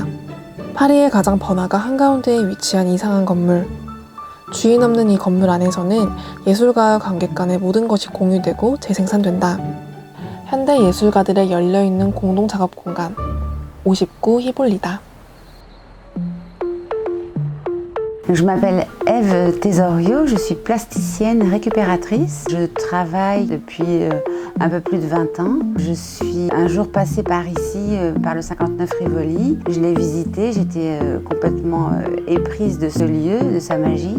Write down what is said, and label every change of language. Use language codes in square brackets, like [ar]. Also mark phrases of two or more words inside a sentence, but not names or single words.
[ko] 파리의 가장 번화가 한가운데에 위치한 이상한 건물. 주인 없는 이 건물 안에서는 예술가와 관객 간의 모든 것이 공유되고 재생산된다. 현대 예술가들의 열려있는 공동 작업 공간. 59 히볼리다. [fr] Je m'appelle Ève Tesorio, je suis plasticienne récupératrice. Je travaille depuis un peu plus de 20 ans. Je suis un jour passée par ici, par le 59 Rivoli. Je l'ai visité, j'étais complètement éprise de ce lieu, de sa magie.